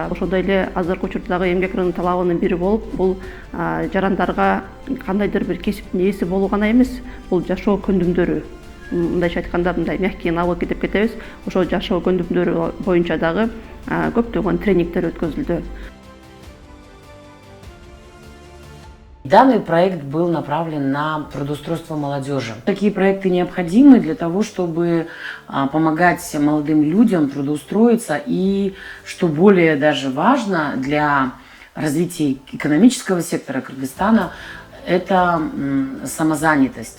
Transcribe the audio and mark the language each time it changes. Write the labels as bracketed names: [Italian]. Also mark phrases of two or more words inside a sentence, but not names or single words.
[Kyrgyz] Ошондой эле азыркы учурдагы эмгек рыногунун талабынын бири болуп, бул жарандарга кандайдыр бир кесиптин ээси болуу гана эмес, бул жашоо көндүмдөрү. Мындайча айтканда, мындай [Russian] мягкие навыки [Kyrgyz] деп кетебиз. Ошол жашоо көндүмдөрү боюнча дагы көптөгөн тренингдер өткөзүлдү. [Russian] Данный проект был направлен на трудоустройство молодежи. Такие проекты необходимы для того, чтобы помогать молодым людям трудоустроиться и, что более даже важно для развития экономического сектора Кыргызстана, это самозанятость.